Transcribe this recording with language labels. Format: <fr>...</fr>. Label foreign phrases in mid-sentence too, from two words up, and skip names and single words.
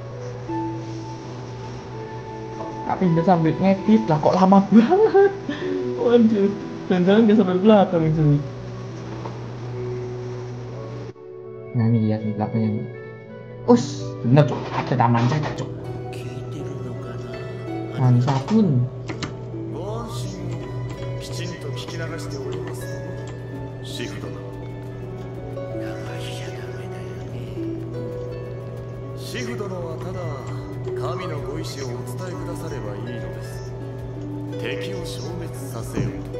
<id>Kak pindah sambil ngedit lah, kok lama banget. Waduh, jangan-jangan dia sampai belakang cuy. Nah ini lihat di belakangnya. Bener tuh, ada taman cerita cuy. Hansa pun.</id> <ja>聞き流しております。シフ殿。流しちゃダメだよね。シフ殿はただ神のご意志をお伝えくださればいいのです。敵を消滅させようと。</ja>